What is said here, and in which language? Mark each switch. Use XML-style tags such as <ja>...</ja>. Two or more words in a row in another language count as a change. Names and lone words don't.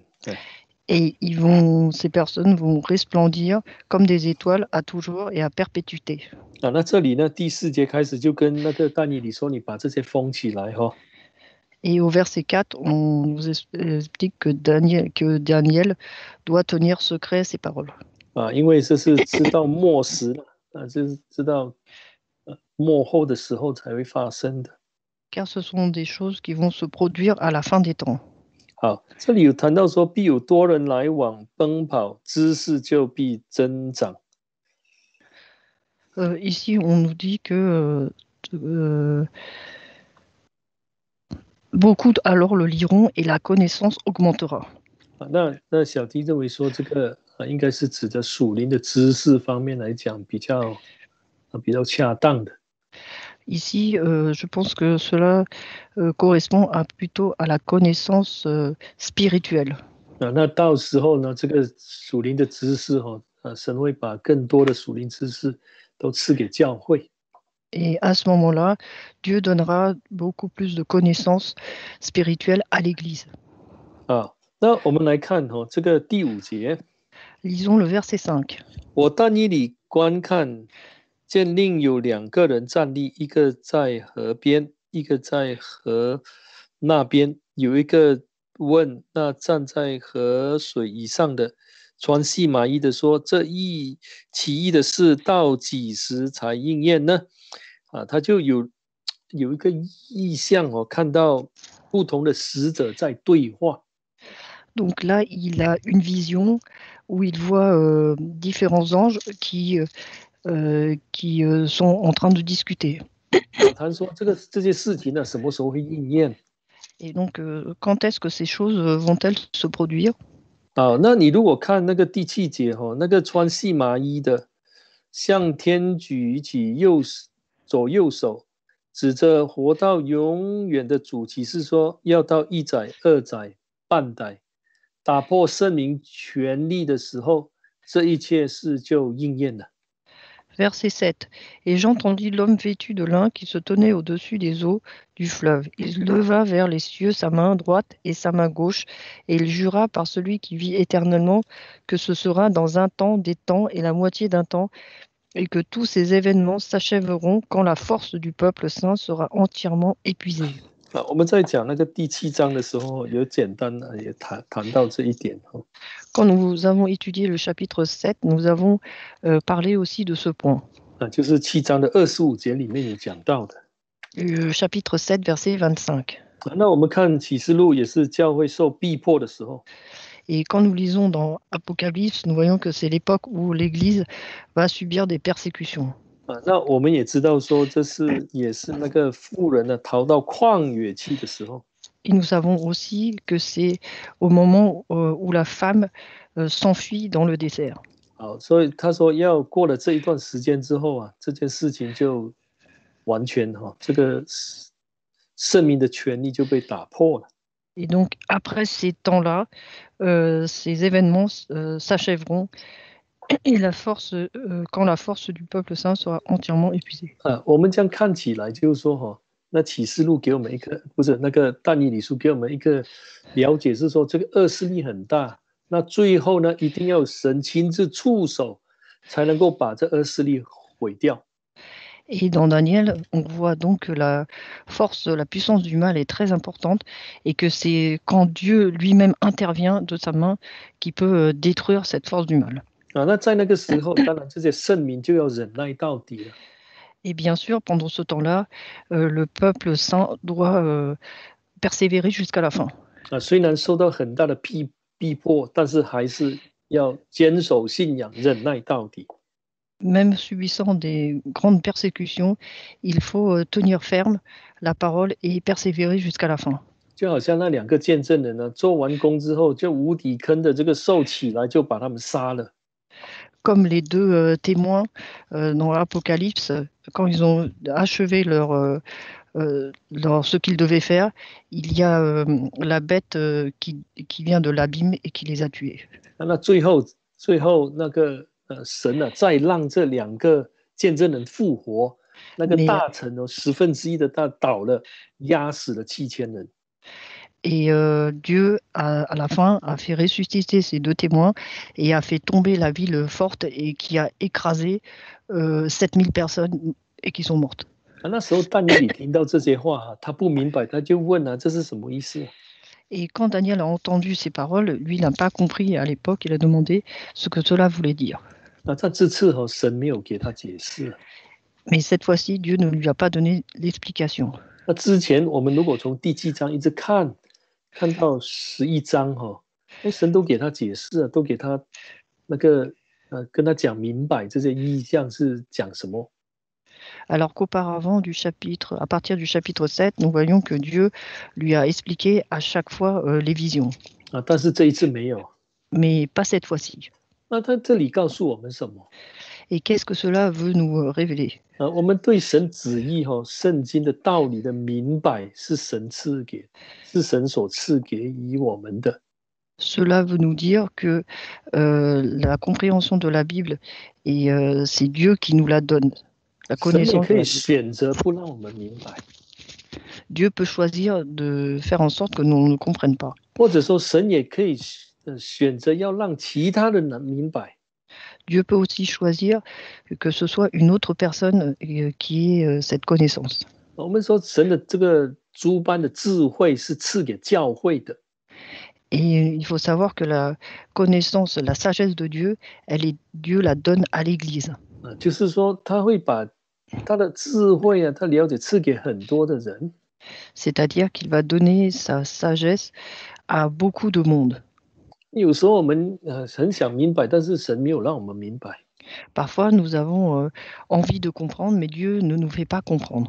<fr>Et ces personnes vont resplendir comme des étoiles à toujours et à perpétuité.</fr> <zh>那这里呢，第4节开始就跟那个但以理说，你把这些封起来哈。</zh> <fr>Et au verset 4, on nous explique que Daniel doit tenir secret ces paroles.</fr> <zh>因为这是知道末时了，就是知道末后的时候才会发生的。</zh> <fr>Car ce sont des choses qui vont se produire à la fin des temps.</fr> <zh>好，这里有谈到说，必有多人来往奔跑，知识就必增长。</zh> <fr>Ici, on nous dit que beaucoup alors le liront et la connaissance augmentera.</fr> <zh>那小弟认为说，这个应该是指的属灵的知识方面来讲比较恰当的。</zh> <fr>Ici, je pense que cela correspond plutôt à la connaissance spirituelle.</fr> <zh>那到时候呢，这个属灵的知识神会把更多的属灵知识都赐给教会。</zh> <fr>Et à ce moment-là, Dieu donnera beaucoup plus de connaissances spirituelles à l'Église.</fr> <zh>那我们来看这个第5节。</zh> <fr>Lisons le verset 5.</fr> <zh>我但以理观看，见另有两个人站立，一个在河边，一个在河那边。有一个问那站在河水以上的，穿细麻衣的说：这奇异的事到几时才应验呢？他就有一个意象哦，看到不同的使者在对话。</zh> <fr>Donc là, il a une vision où il voit différents anges qui sont en train de discuter.</fr> <zh>他说这些事情呢，什么时候会应验？</zh> <fr>Et donc, quand est-ce que ces choses vont-elles se produire?</fr> <zh>那你如果看那个第七节那个穿细麻衣的，向天举起左右手，指着活到永远的主启示说，要到一载、二载、半载，打破圣灵权力的时候，这一切事就应验了。</zh> <fr>Verset 7. Et j'entendis l'homme vêtu de lin qui se tenait au-dessus des eaux du fleuve. Il leva vers les cieux sa main droite et sa main gauche, et il jura par celui qui vit éternellement que ce sera dans un temps, des temps et la moitié d'un temps, et que tous ces événements s'achèveront quand la force du peuple saint sera entièrement épuisée.</fr> <zh>我们在讲那个第七章的时候，有简单的也谈到这一点。</zh> <fr>Quand nous avons étudié le chapitre 7, nous avons parlé aussi de ce point.</fr> <zh>就是7章的25节里面有讲到的。</zh> <fr>Le chapitre 7, verset 25.</fr> <zh>那我们看启示录也是教会受逼迫的时候。</zh> <fr>Et quand nous lisons dans Apocalypse, nous voyons que c'est l'époque où l'Église va subir des persécutions.</fr> <zh>那我们也知道说，也是那个妇人呢逃到旷野去的时候。</zh> <fr>Et nous savons aussi que c'est au moment où la femme s'enfuit dans le désert.</fr> <zh>好，所以他说要过了这一段时间之后啊，这件事情就完全这个圣民的权利就被打破了。</zh> <fr>Et donc, après ces temps-là, ces événements s'achèveront et quand la force du peuple saint sera entièrement épuisée.</fr> <zh>我们这样看起来就是说那启示录给我们一个，不是那个但以理书给我们一个了解，是说这个恶势力很大，那最后呢，一定要神亲自出手，才能够把这恶势力毁掉。</zh> <fr>Et dans Daniel, on voit donc que la puissance du mal est très importante et que c'est quand Dieu lui-même intervient de sa main qui peut détruire cette force du mal.</fr> <zh>那在那个时候，当然这些圣民就要忍耐到底了。</zh> <fr>Et bien sûr, pendant ce temps-là, le peuple saint doit persévérer jusqu'à la fin.</fr> <zh>虽然受到很大的逼迫，但是还是要坚守信仰，忍耐到底。</zh> <fr>Même subissant des grandes persécutions, il faut tenir ferme la parole et persévérer jusqu'à la fin.</fr> <zh>就好像那两个见证人呢，做完工之后，就无底坑的这个兽起来，就把他们杀了。</zh> <fr>Comme les deux témoins dans l'Apocalypse, quand ils ont achevé ce qu'ils devaient faire, il y a la bête qui vient de l'abîme et qui les a tués.</fr> <zh>那最后那个神啊，再让这两个见证人复活，那个大城1/10的倒了，压死了7000人。</zh> <fr>Et Dieu, à la fin, a fait ressusciter ces deux témoins et a fait tomber la ville forte et qui a écrasé 7000 personnes et qui sont mortes.</fr> <zh>那时候但以理听到这些话，他不明白，他就问这是什么意思？</zh> <fr>Et quand Daniel a entendu ces paroles, lui, il n'a pas compris à l'époque, il a demandé ce que cela voulait dire.</fr> <zh>那这次神没有给他解释。</zh> <fr>Mais cette fois-ci, Dieu ne lui a pas donné l'explication.</fr> <zh>那之前我们如果从第7章一直看到11章神都给他解释都给他那个跟他讲明白这些意象是讲什么。</zh> <fr>Alors qu'auparavant, à partir du chapitre 7, nous voyons que Dieu lui a expliqué à chaque fois les visions.</fr> <zh>但是这一次没有。</zh> <fr>Mais pas cette fois-ci.</fr> <zh>那他这里告诉我们什么？</zh> <fr>Et qu'est-ce que cela veut nous révéler?</fr> <zh>我们对神旨意圣经的道理的明白是神所赐给予我们的。</zh> <fr>Cela veut nous dire que la compréhension de la Bible, c'est Dieu qui nous la donne. La connaissance.</fr> <zh>神也可以选择不让我们明白。</zh> <fr>Dieu peut choisir de faire en sorte que nous ne comprenions pas.</fr> <zh>或者说神也可以选择要让其他人能明白。</zh> <fr>Dieu peut aussi choisir que ce soit une autre personne qui ait cette connaissance.</fr> <zh>我们说神的这个诸般的智慧是赐给教会的。</zh> <fr>Et il faut savoir que la connaissance, la sagesse de Dieu, Dieu la donne à l'Église.</fr> <zh>就是说他会把他的智慧啊，他了解赐给很多的人。</zh> <fr>C'est-à-dire qu'il va donner sa sagesse à beaucoup de monde.</fr> <zh>有时候我们很想明白，但是神没有让我们明白。 Parfois, nous avons envie de comprendre, mais Dieu ne nous fait pas comprendre.</zh>